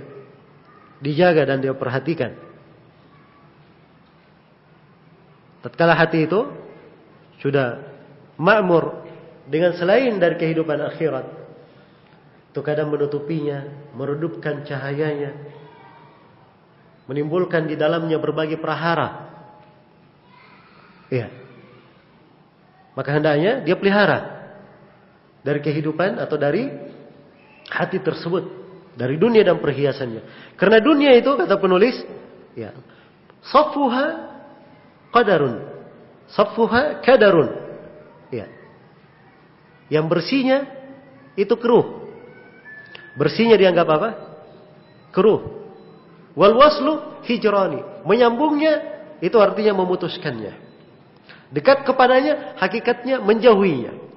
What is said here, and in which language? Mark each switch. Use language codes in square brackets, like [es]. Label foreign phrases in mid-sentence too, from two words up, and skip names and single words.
[id] Dijaga dan dia perhatikan. Tatkala hati itu sudah makmur dengan selain dari kehidupan akhirat, itu kadang menutupinya, meredupkan cahayanya, menimbulkan di dalamnya berbagai prahara. Iya. Maka hendaknya dia pelihara dari kehidupan atau dari hati tersebut, dari dunia dan perhiasannya. Karena dunia itu, kata penulis, [ar] ya, صفوها كدر، صفوها كدر. [id] Ya. Yang bersihnya itu keruh. Bersihnya dianggap apa? [ar] Keruh. والوصل هجران. [id] Menyambungnya itu artinya memutuskannya. Dekat kepadanya, hakikatnya menjauhinya.